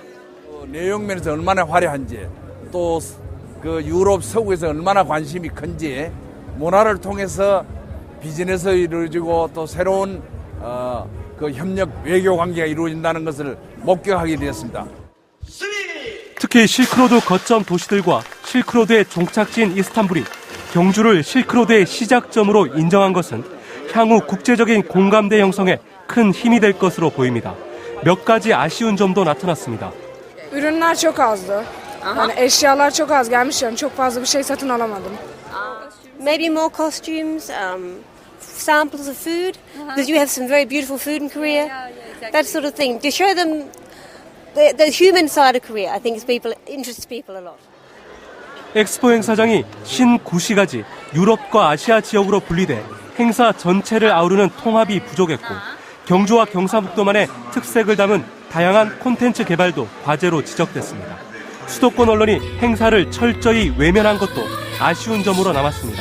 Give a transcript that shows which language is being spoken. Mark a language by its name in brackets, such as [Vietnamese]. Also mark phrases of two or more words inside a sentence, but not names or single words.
[Korean] 내용 면에서 얼마나 화려한지 또 그 유럽 서구에서 얼마나 관심이 큰지 문화를 통해서 비즈니스 이루어지고 또 새로운 그 협력 외교 관계가 이루어진다는 것을 목격하게 되었습니다. 특히 실크로드 거점 도시들과 실크로드의 종착지인 이스탄불이 경주를 실크로드의 시작점으로 인정한 것은 향후 국제적인 공감대 형성에 큰 힘이 될 것으로 보입니다. 몇 가지 아쉬운 점도 natanas습니다. [Turkish] Ürünler çok azdı. Yani eşyalar çok az gelmiş yani çok fazla bir şey satın alamadım. [English] Maybe more costumes, samples of food, because you have some very beautiful food in Korea. That sort of thing to show them the human side of Korea. I think interests people a lot. [Korean] 엑스포 행사장이 신9시가지 유럽과 아시아 지역으로 분리돼 행사 전체를 아우르는 통합이 부족했고 경주와 경상북도만의 특색을 담은 다양한 콘텐츠 개발도 과제로 지적됐습니다. 수도권 언론이 행사를 철저히 외면한 것도 아쉬운 점으로 남았습니다.